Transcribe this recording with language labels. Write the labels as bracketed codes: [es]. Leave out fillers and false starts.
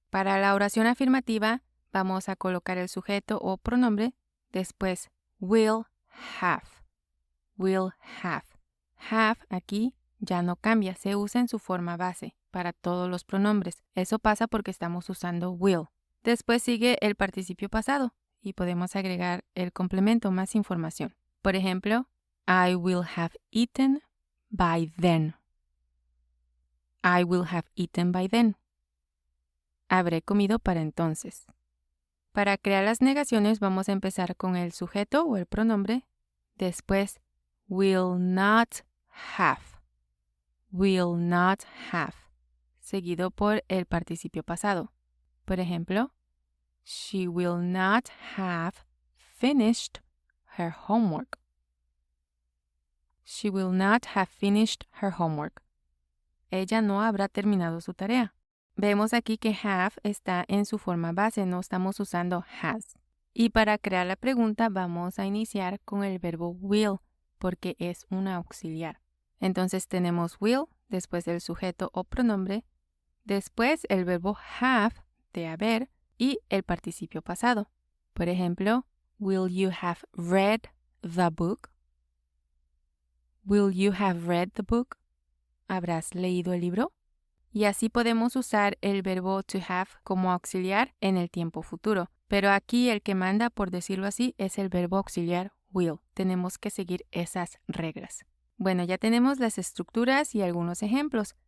[es] Para la oración afirmativa vamos a colocar el sujeto o pronombre, después will have. Will have. Have aquí ya no cambia, se usa en su forma base para todos los pronombres. Eso pasa porque estamos usando will. Después sigue el participio pasado y podemos agregar el complemento, más información. Por ejemplo, [en] I will have eaten by then. I will have eaten by then. [es] Habré comido para entonces. Para crear las negaciones vamos a empezar con el sujeto o el pronombre, después will not have. Will not have, seguido por el participio pasado. Por ejemplo, [en] she will not have finished her homework. She will not have finished her homework. [es] Ella no habrá terminado su tarea. Vemos aquí que have está en su forma base, no estamos usando has. Y para crear la pregunta vamos a iniciar con el verbo will, porque es un auxiliar. Entonces tenemos will, después el sujeto o pronombre, después el verbo have, de haber, y el participio pasado. Por ejemplo, [en] will you have read the book? Will you have read the book? [es] ¿Habrás leído el libro? Y así podemos usar el verbo to have como auxiliar en el tiempo futuro. Pero aquí el que manda, por decirlo así, es el verbo auxiliar will. Tenemos que seguir esas reglas. Bueno, ya tenemos las estructuras y algunos ejemplos.